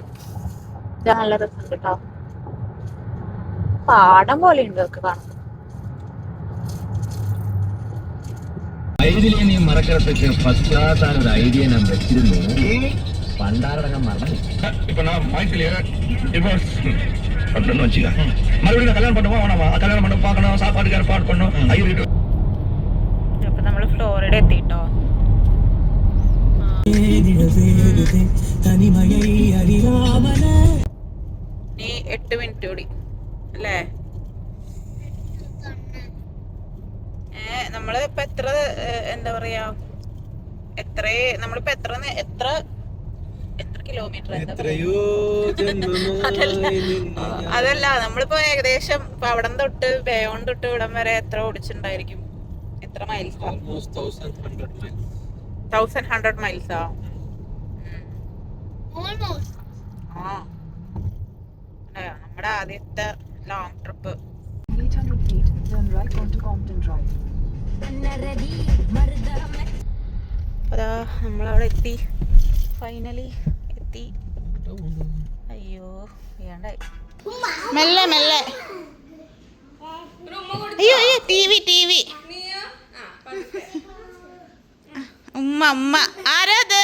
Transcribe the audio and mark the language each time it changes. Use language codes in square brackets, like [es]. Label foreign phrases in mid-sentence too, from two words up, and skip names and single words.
[ml] നല്ല രസമുണ്ട് കേട്ടോ. പാടം പോലെ ഉണ്ട് ഒക്കെ കാണാൻ. ഐഡിയ നീ മറക്കറത്തൊക്കെ പശ്ചാത്താനൊരു ഐഡിയ ഞാൻ വെച്ചിരുന്നു. പണ്ടാരടങ്ങാൻ മറന്നു. ഇപ്പൊ മറുപടിയും കല്യാണം பண்ணுவோம். [ta] കല്യാണം பண்ண பார்க்கணும், சாப்பாடு ஏற்பாடு பண்ணணும். [ml] അപ്പൊ നമ്മള് ഫ്ലോറിഡ എത്തിട്ടോ. ഇനി 8 minute കൂടി അല്ലേ. നമ്മള് ഇപ്പൊ എത്ര എന്താ പറയാ നമ്മളിപ്പോ എത്ര കിലോമീറ്റർ എത്രയോ ജന്മമായി അതല്ല നമ്മളിപ്പോ ഏകദേശം ഇപ്പൊ അവിടം തൊട്ട് ബേയോൺ തൊട്ട് ഇവിടം വരെ എത്ര ഓടിച്ചിട്ടുണ്ടായിരിക്കും? എത്ര മൈൽസ്? [en] almost 1100 miles. [ml] 1100 മൈൽസാ? [en] Almost. [ml] ആ നമ്മുടെ ആദ്യത്തെ [en] long trip. 800 feet, turn right onto Compton Drive. [ml] അതാ നമ്മളവിടെ എത്തി, ഫൈനലി എത്തി. അയ്യോ വേണ്ടായി, മെല്ലെ മെല്ലെ. അയ്യോ അയ്യോ ടി വി ഉമ്മ ഉമ്മ ആരാത്?